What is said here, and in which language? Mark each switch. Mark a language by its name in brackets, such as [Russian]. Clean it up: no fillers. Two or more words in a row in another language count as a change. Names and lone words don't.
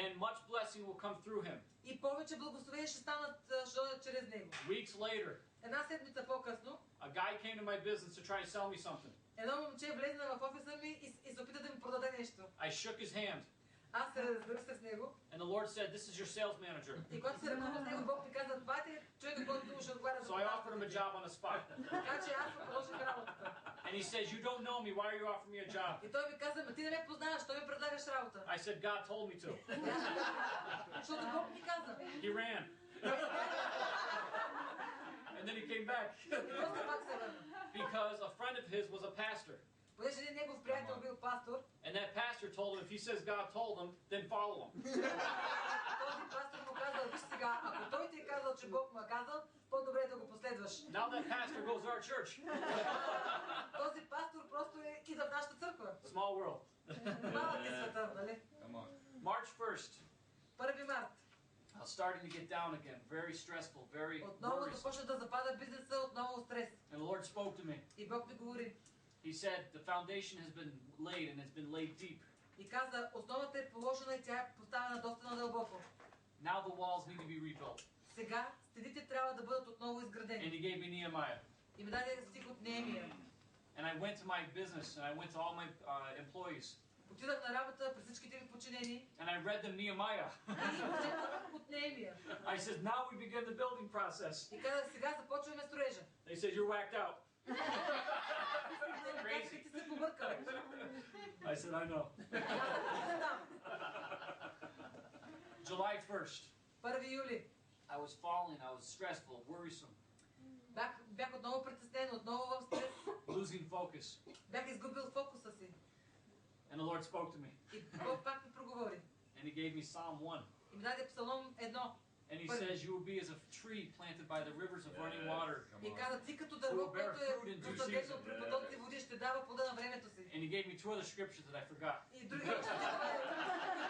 [English] And much blessing will come through him. [Bulgarian] И повече благословения ще станат чрез него. [English] Weeks later, [Bulgarian] Една седмица по-късно, [English] a guy came to my business to try to sell me something. [Bulgarian] едно момче влезе в офиса ми и се опита да ми продаде нещо. [English] I shook his hand. [Bulgarian] Аз се разбрах с него. [English] And the Lord said, this is your sales manager. [Bulgarian] И когато се ръкува с него, Бог ми каза, това е човекът, който ще отговаря за [English] So I offered him a job on the spot. [Bulgarian] Така че аз продължих работата. [English] And he says, you don't know me, why are you offering me a job? [Bulgarian] И той ми каза, ма ти не ме познаваш, той ми предлагаш работа. [English] I said, God told me to. [Bulgarian] Защото Бог ми каза. [English] He ran. And then he came back. [Bulgarian] И после пак се върна. [English] Because a friend of his was a pastor. [Bulgarian] Понеже един негов приятел бил пастор. [English] And that pastor told him, if he says God told him, then follow him. [Bulgarian] Този пастор му казал, виж сега, ако той ти е казал, че Бог му е казал, по-добре е да го последваш. [English] Now that pastor goes to our church. [Bulgarian] Този пастор просто идва в нашата църква. [English] Small world. [Bulgarian] Малък е света, нали? [English] March 1st. [Bulgarian] 1 март. [English] I was starting to get down again. Very stressful, very [Bulgarian] Отново [English] worrisome. [Bulgarian] започна да запада бизнеса, отново стрес. [English] And the Lord spoke to me. [Bulgarian] И Бог ми говори. [English] He said, the foundation has been laid and it's been laid deep. [Bulgarian] И каза, основата е положена и тя е поставена доста надълбоко. [English] Now the walls need to be rebuilt. [Bulgarian] Сега стените трябва да бъдат отново [English] And [Bulgarian] изградени. [English] he gave me Nehemiah. [Bulgarian] И ми даде стих от Неемия. [English] And I went to my business and I went to all my employees. [Bulgarian] Отидах на работа при всичките ми подчинени. [English] And I read them Nehemiah. [Bulgarian] И прочетах от Неемия. [English] I said, now we begin the building process. [Bulgarian] И казах, сега започваме строежа. [English] They said, you're whacked out. Crazy. [Bulgarian] Ти се побъркал. [English] I said, I know. July 1st. [Bulgarian] 1 юли. [English] I was falling, I was stressful, worrisome, [Bulgarian] Бях отново притеснен, отново в стрес. [English] losing focus. [Bulgarian] Бях изгубил фокуса си. [English] And the Lord spoke to me. [Bulgarian] И Бог пак ми проговори. [English] And he gave me Psalm 1. [Bulgarian] И ми даде Псалом 1. [English] And he says, you will be as a tree planted by the rivers of running water. [Bulgarian] И каза, ти като дърво, което е посадено при потоци води, ще дава плода на времето си. [English] And he gave me two other scriptures that I forgot. [Bulgarian] И други стихове,